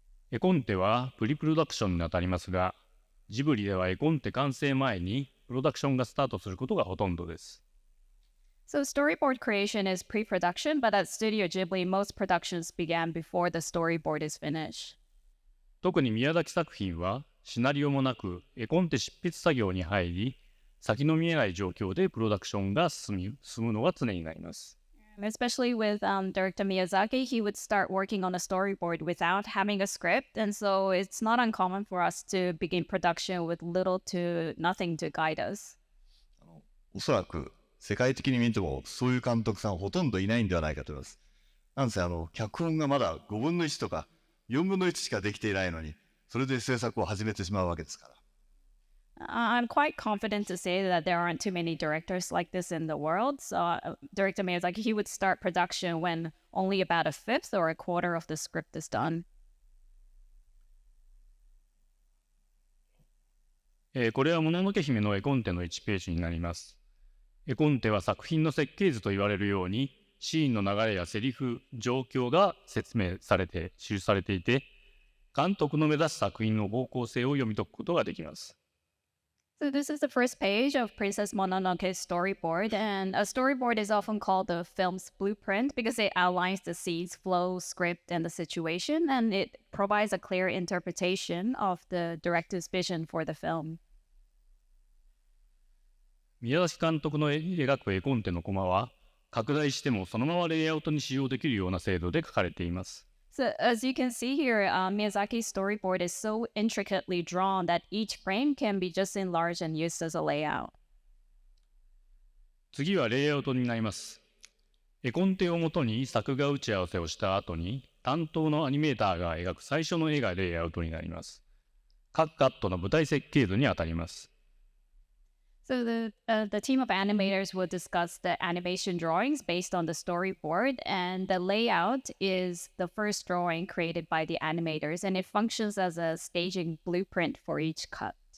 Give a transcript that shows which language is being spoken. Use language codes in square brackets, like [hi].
[ja] 絵コンテはプリプロダクションにあたりますが、ジブリでは絵コンテ完成前にプロダクションがスタートすることがほとんどです。 [en] So storyboard creation is pre-production, but at Studio Ghibli, most productions began before the storyboard is finished. [ja] 特に宮崎作品はシナリオもなく絵コンテ執筆作業に入り、先の見えない状況でプロダクションが進むのが常になります。 [en] Especially with director Miyazaki, he would start working on a storyboard without having a script, and so it's not uncommon for us to begin production with little to nothing to guide us. [ja] おそらく世界的に見てもそういう監督さんほとんどいないんではないかと思います。なんせ脚本がまだ5分の1とか4分の1しかできていないのに、それで制作を始めてしまうわけですから。 [en] I'm quite confident to say that there aren't too many directors like this in the world. So director Miyazaki, he would start production when only about a fifth or a quarter of the script is done. [ja] これはもののけ姫の絵コンテの1ページになります。絵コンテは作品の設計図と言われるように、シーンの流れやセリフ、状況が説明されて記されていて、監督の目指す作品の方向性を読み解くことができます。 [en] So this is the first page of Princess Mononoke's storyboard, and a storyboard is often called the film's blueprint because it outlines the scene's flow, script, and the situation, and it provides a clear interpretation of the director's vision for the film. [ja] 宮崎監督の描く絵コンテのコマは、拡大してもそのままレイアウトに使用できるような精度で書かれています。 [en] So as you can see here, Miyazaki's storyboard is so intricately drawn that each frame can be just enlarged and used as a layout. [ja] 次はレイアウトになります。絵コンテをもとに作画打ち合わせをした後に、担当のアニメーターが描く最初の絵がレイアウトになります。各カットの舞台設計図にあたります。 [en] So the team of animators will discuss the animation drawings based on the storyboard, and the layout is the first drawing created by the animators, and it functions as a staging blueprint for each cut.